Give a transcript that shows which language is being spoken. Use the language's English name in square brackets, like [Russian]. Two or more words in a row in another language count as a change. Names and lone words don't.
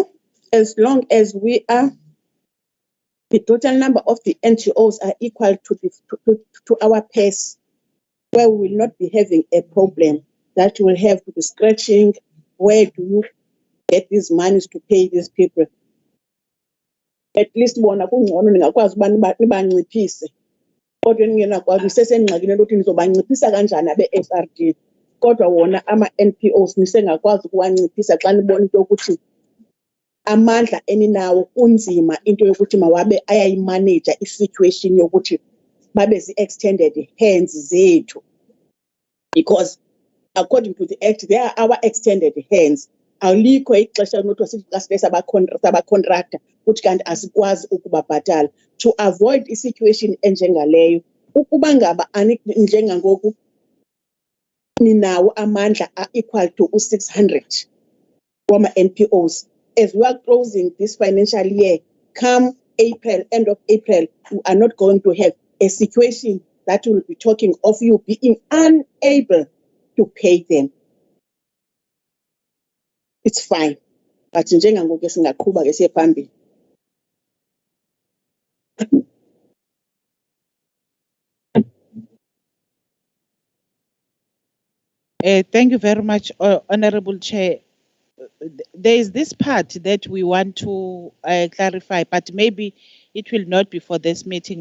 [English] As long as we are, the total number of the NGOs are equal to our pace, where we will not be having a problem that will have to be scratching. Where do you get these monies to pay these people? [Xhosa] At least bona kungcono ningakwazi ukuba nibanciphise. Kodwa ningekwazi usesengxakini ukuthi nizobanciphisa kanjani abe-SRD. Kodwa wona ama-NPOs nisengakwazi ukuwanciphisa xa nibona into yokuthi amandla eninawo kunzima into yokuthi mawabe ayayimanage i-situation yokuthi babe zi- [English] extended hands [Xhosa] zethu. [English] Because according to the act, they are our extended hands. [Xhosa] Alikho ixesha lokuthi sithi sabacontractor ukuthi kanti asikwazi ukubabhatala. [English] To avoid [Xhosa] i-situation enjengaleyo, ukuba ngaba njengangoku ninawo amandla [English] equal to [Xhosa] 600 wama-NPOs. [English] As we are closing this financial year, come April, end of April, we are not going to have a situation that will be talking of you being unable to pay them. It's fine. [Xhosa] But njengangoku singaqhubeka ke siye phambili. [English] Thank you very much, Honorable Chair. There is this part that we want to clarify, but maybe it will not be for this meeting.